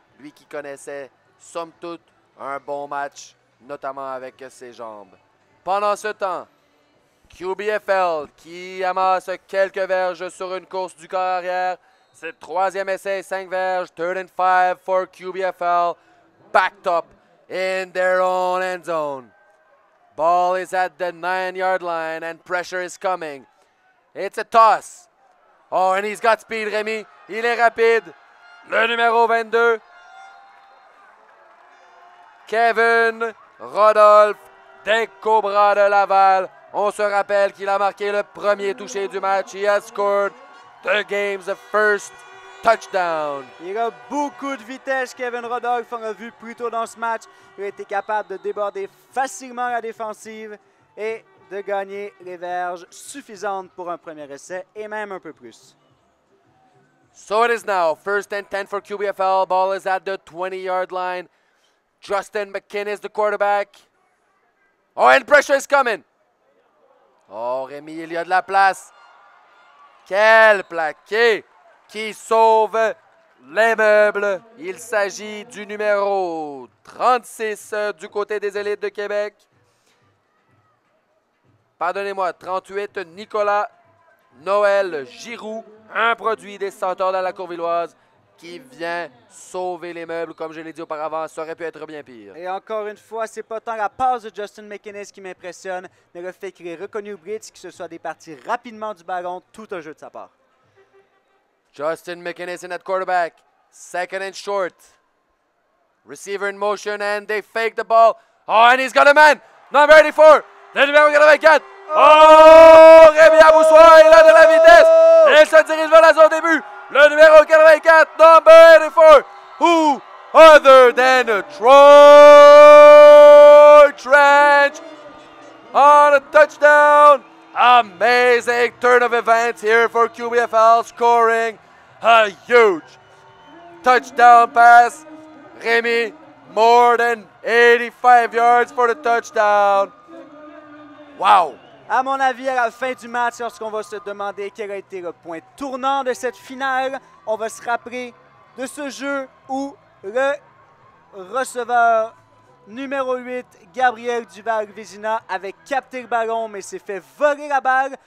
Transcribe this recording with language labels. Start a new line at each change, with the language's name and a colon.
French: Lui qui connaissait, somme toute, un bon match, notamment avec ses jambes. Pendant ce temps, QBFL qui amasse quelques verges sur une course du corps arrière. C'est troisième essai, 5 verges,
English: 3rd and 5 for QBFL. Backed up in their own end zone. Ball is at the 9-yard line and pressure is coming. It's a toss. Oh, and he's got speed, Rémi.
French: Il est rapide. Le numéro 22. Kevin Rodolphe des Cobras de Laval. On se rappelle qu'il a marqué le premier touché du match.
English: He has scored the game's first touchdown.
French: Il a beaucoup de vitesse, Kevin Rodolphe. On l'a vu plus tôt dans ce match. Il a été capable de déborder facilement la défensive et de gagner les verges suffisantes pour un premier essai et même un peu plus.
English: So it is now 1st and 10 for QBFL. Ball is at the 20-yard line. Justin McInnes, the quarterback. Oh, and pressure is coming.
French: Oh, Rémi, il y a de la place. Quel plaqué qui sauve les meubles. Il s'agit du numéro 36 du côté des élites de Québec. Pardonnez-moi, 38, Nicolas Noël Giroux, un produit des Centaures de la Courvilloise qui vient sauver les meubles, comme je l'ai dit auparavant, ça aurait pu être bien pire. Et encore une fois, c'est pas tant la passe de Justin McInnes qui m'impressionne, mais le fait qu'il ait reconnu le blitz, qu'il se soit départi rapidement du ballon, tout un jeu de sa part.
English: Justin McInnes in at quarterback, 2nd and short. Receiver in motion and they fake the ball. Oh, and he's got a man, number 84,
French: le numéro 84. Oh, Rémi Aboussoir, il a de la vitesse. Et il se dirige vers la zone début. Le numéro 84,
English: number 84. Who other than Troy Trench on a touchdown. Amazing turn of events here for QBFL, scoring a huge touchdown pass. Rémi, more than 85 yards for the touchdown. Wow!
French: À mon avis, à la fin du match, lorsqu'on va se demander quel a été le point tournant de cette finale, on va se rappeler de ce jeu où le receveur numéro 8, Gabriel Duval-Vézina, avait capté le ballon, mais s'est fait voler la balle.